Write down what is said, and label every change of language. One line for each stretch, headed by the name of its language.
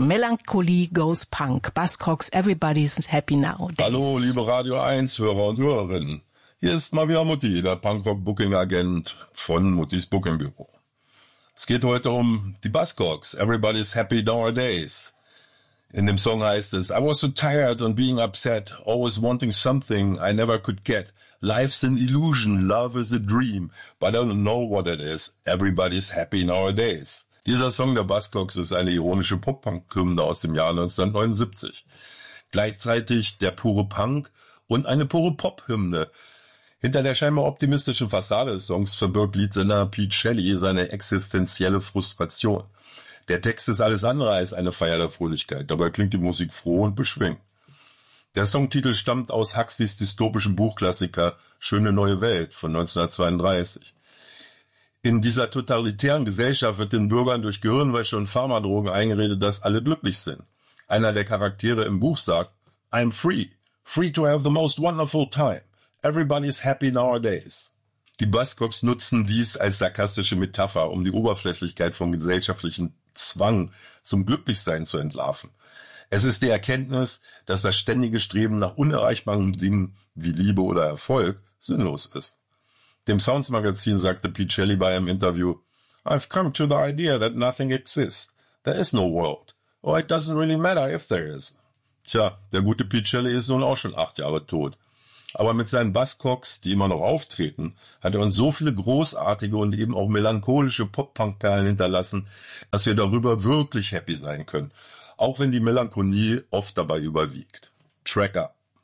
English: Melancholie goes punk. Buzzcocks, Everybody's Happy Now. Days.
German: Hallo, liebe Radio 1 Hörer und Hörerinnen. Hier ist mal wieder Mutti, der Punkrock-Booking-Agent von Muttis Booking-Büro. Es geht heute um die Buzzcocks, Everybody's Happy Nowadays. In dem Song heißt es,
English: I was so tired and being upset, always wanting something I never could get. Life's an illusion, love is a dream, but I don't know what it is. Everybody's happy nowadays.
German: Dieser Song der Buzzcocks ist eine ironische Pop-Punk-Hymne aus dem Jahr 1979. Gleichzeitig der pure Punk und eine pure Pop-Hymne. Hinter der scheinbar optimistischen Fassade des Songs verbirgt Leadsänger Pete Shelley seine existenzielle Frustration. Der Text ist alles andere als eine Feier der Fröhlichkeit. Dabei klingt die Musik froh und beschwingt. Der Songtitel stammt aus Huxleys dystopischem Buchklassiker Schöne neue Welt von 1932. In dieser totalitären Gesellschaft wird den Bürgern durch Gehirnwäsche und Pharmadrogen eingeredet, dass alle glücklich sind. Einer der Charaktere im Buch sagt,
English: I'm free, free to have the most wonderful time. Everybody's happy nowadays.
German: Die Buzzcocks nutzen dies als sarkastische Metapher, um die Oberflächlichkeit von gesellschaftlichen Zwang zum Glücklichsein zu entlarven. Es ist die Erkenntnis, dass das ständige Streben nach unerreichbaren Dingen wie Liebe oder Erfolg sinnlos ist. Dem Sounds Magazin sagte Picelli bei einem Interview,
English: I've come to the idea that nothing exists. There is no world. Or it doesn't really matter if there is.
German: Tja, der gute Picelli ist nun auch schon 8 Jahre tot. Aber mit seinen Buzzcocks, die immer noch auftreten, hat er uns so viele großartige und eben auch melancholische Pop-Punk-Perlen hinterlassen, dass wir darüber wirklich happy sein können. Auch wenn die Melancholie oft dabei überwiegt. Tracker.